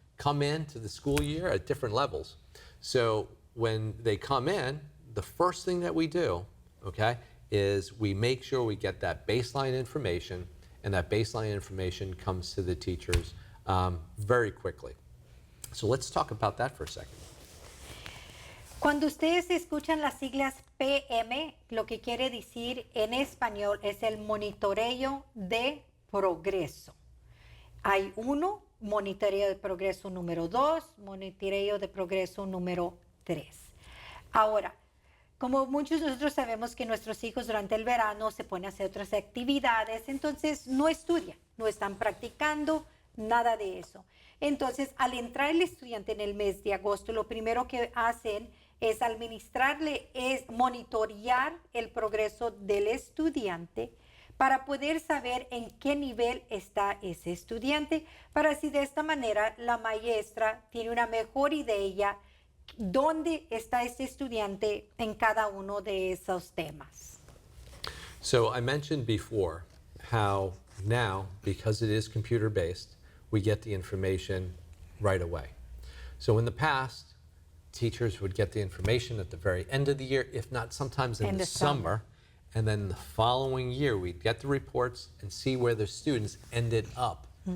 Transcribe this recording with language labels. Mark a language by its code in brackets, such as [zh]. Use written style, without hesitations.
[en] come into the school year at different levels. So when they come in, the first thing that we do, okay, is we make sure we get that baseline information, and that baseline information comes to the teachers very quickly. So let's talk about that for a second. [es] Cuando ustedes escuchan las siglas PM, lo que quiere decir en español es el monitoreo de progreso. Hay uno, monitoreo de progreso número 2, monitoreo de progreso número 3. Ahora, como muchos de nosotros sabemos que nuestros hijos durante el verano se ponen a hacer otras actividades, entonces no estudian, no están practicando, nada de eso. Entonces, al entrar el estudiante en el mes de agosto, lo primero que hacen es administrarle, es monitorear el progreso del estudiante para poder saber en qué nivel está ese estudiante, para así de esta manera la maestra tiene una mejor idea dónde está este estudiante en cada uno de esos temas. [en] So I mentioned before how now, because it is computer-based, we get the information right away. So in the past, teachers would get the information at the very end of the year, if not sometimes in the summer. And then the following year, we'd get the reports and see where the students ended up.